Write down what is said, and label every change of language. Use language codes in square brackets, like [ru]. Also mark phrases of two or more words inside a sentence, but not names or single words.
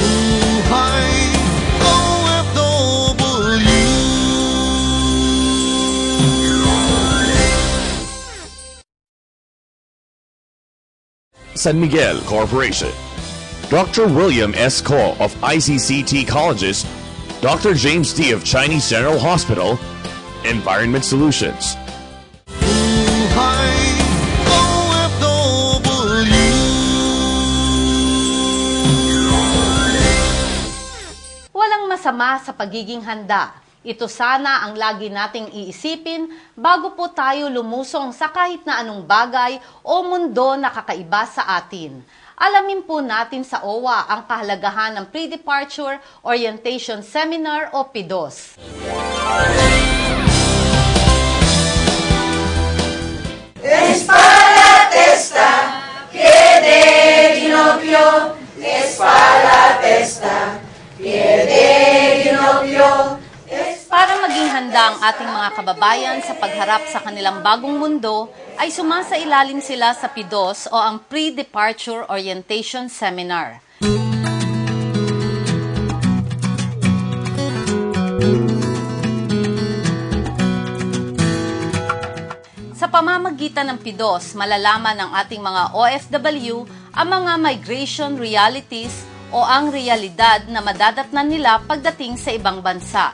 [tl] Buhay OFW. San Miguel Corporation. [en] Dr. William S. Ko of ICCT Colleges, Dr. James D. of Chinese General Hospital, Environment Solutions. [tl] Buhay OFW. Walang masama sa pagiging handa. Ito sana ang lagi nating iisipin bago po tayo lumusong sa kahit na anong bagay o mundo na kakaiba sa atin. Alamin po natin sa OWA ang kahalagahan ng [en] Pre-Departure Orientation Seminar [tl] o PDOS. [it] Espala testa, piede ginocchio, espala testa, piede ginocchio. [tl] Para maging handa ang ating mga kababayan sa pagharap sa kanilang bagong mundo, ay sumasailalim sila sa PDOS o ang [en] Pre-Departure Orientation Seminar. [tl] Sa pamamagitan ng PDOS, malalaman ng ating mga OFW ang mga [en] migration realities [tl] o ang realidad na madadatnan nila pagdating sa ibang bansa.